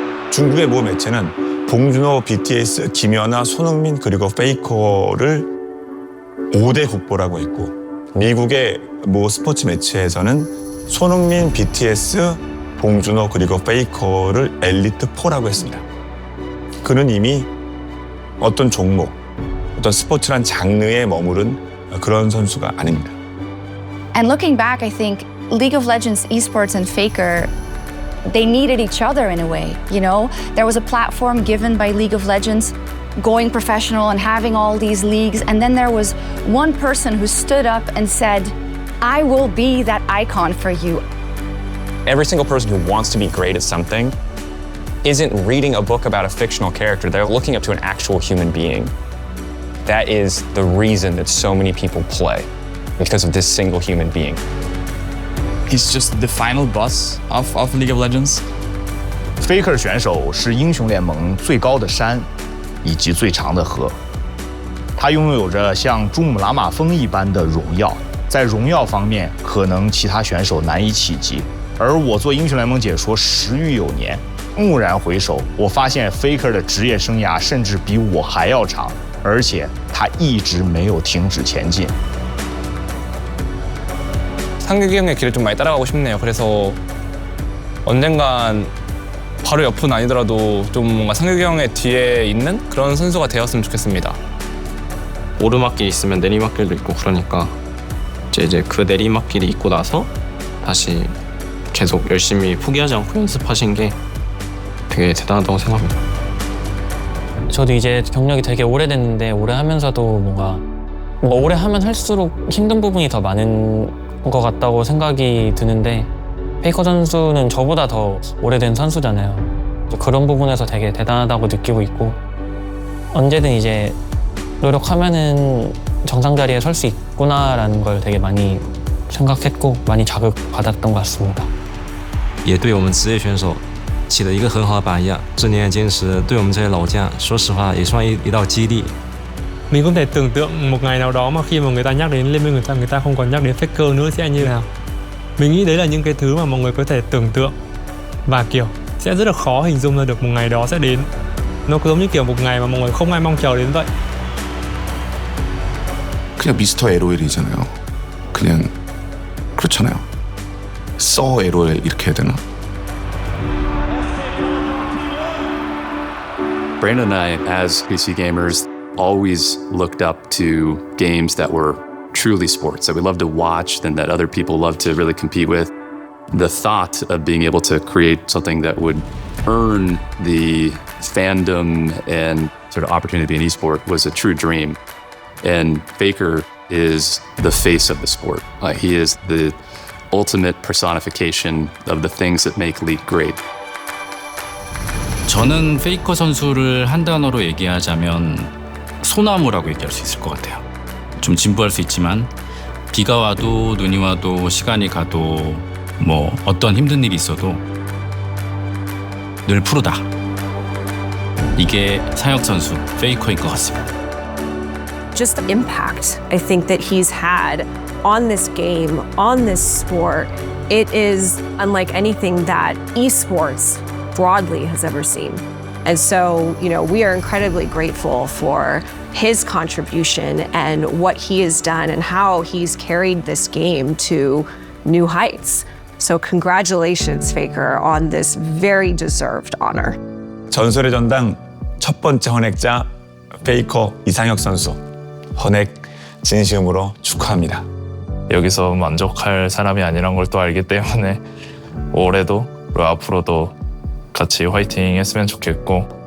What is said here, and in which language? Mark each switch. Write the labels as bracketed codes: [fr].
[ko] 중국의 모 매체는 봉준호, BTS, 김연아, 손흥민 그리고 페이커를 5대 국보라고 했고 미국의 모 스포츠 매체에서는 손흥민, BTS, 봉준호 그리고 페이커를 엘리트 4라고 했습니다. 그는 이미 어떤 종목, 어떤 스포츠란 장르에 머무른 그런 선수가 아닙니다. [en] And looking back, I think League of Legends esports and Faker, they needed each other in a way, you know? There was a platform given by League of Legends going professional and having all these leagues, and then there was one person who stood up and said, I will be that icon for you. Every single person who wants to be great at something isn't reading a book about a fictional character. They're looking up to an actual human being. That is the reason that so many people play, because of this single human being. He's just the final boss of League of Legends. [zh] Faker 选手是英雄联盟最高的山，以及最长的河。他拥有着像珠穆朗玛峰一般的荣耀，在荣耀方面，可能其他选手难以企及。而我做英雄联盟解说10余有年，蓦然回首，我发现 Faker 的职业生涯甚至比我还要长，而且他一直没有停止前进。 [ko] 상혁이 형의 길을 좀 많이 따라가고 싶네요. 그래서 언젠간 바로 옆은 아니더라도 좀 뭔가 상혁이 형의 뒤에 있는 그런 선수가 되었으면 좋겠습니다. 오르막길 있으면 내리막길도 있고 그러니까 이제 그 내리막길이 있고 나서 다시 계속 열심히 포기하지 않고 연습하신 게 되게 대단하다고 생각합니다. 저도 이제 경력이 되게 오래됐는데 오래 하면서도 뭔가 오래 하면 할수록 힘든 부분이 더 많은 것 같다고 생각이 드는데 페이커 선수는 저보다 더 오래된 선수잖아요. 그런 부분에서 되게 대단하다고 느끼고 있고 언제든 이제 노력하면은 정상 자리에 설 수 있구나라는 걸 되게 많이 생각했고 많이 자극받았던 것 같습니다. [zh] 也对我们职业选手起了一个很好的榜样。这年的坚持对我们这些老将，说实话也算一道激励。 [vi] Mình không thể tưởng tượng một ngày nào đó mà khi mà người ta nhắc đến Liên minh người ta không còn nhắc đến Faker nữa sẽ như nào. Mình nghĩ đấy là những cái thứ mà mọi người có thể tưởng tượng và kiểu sẽ rất là khó hình dung ra được một ngày đó sẽ đến. Nó giống như kiểu một ngày mà mọi người không ai mong chờ đến vậy. [ko] 그냥 미스터 LOL이잖아요. 그냥 그렇잖아요. 써 LOL 이렇게 해야 되나? [en] Brandon and I, as PC gamers, always looked up to games that were truly sports, that we love to watch and that other people love to really compete with. The thought of being able to create something that would earn the fandom and sort of opportunity to be an esport was a true dream. And Faker is the face of the sport. He is the ultimate personification of the things that make League great. [ko] 저는 페이커 선수를 한 단어로 얘기하자면 소나무라고 얘기할 수 있을 것 같아요. 좀 진부할 수 있지만 비가 와도 눈이 와도 시간이 가도 뭐 어떤 힘든 일이 있어도 늘 푸르다. 이게 상혁 선수 페이커인 것 같습니다. [en] Just the impact I think that he's had on this game, on this sport, it is unlike anything that esports broadly has ever seen. And so, you know, we are incredibly grateful for his contribution and what he has done and how he's carried this game to new heights. So congratulations, Faker, on this very deserved honor. [ko] 전설의 전당 첫 번째 헌액자 페이커 이상혁 선수. 헌액 진심으로 축하합니다. 여기서 만족할 사람이 아니란 걸 또 알기 때문에 올해도 그리고 앞으로도 같이 화이팅 했으면 좋겠고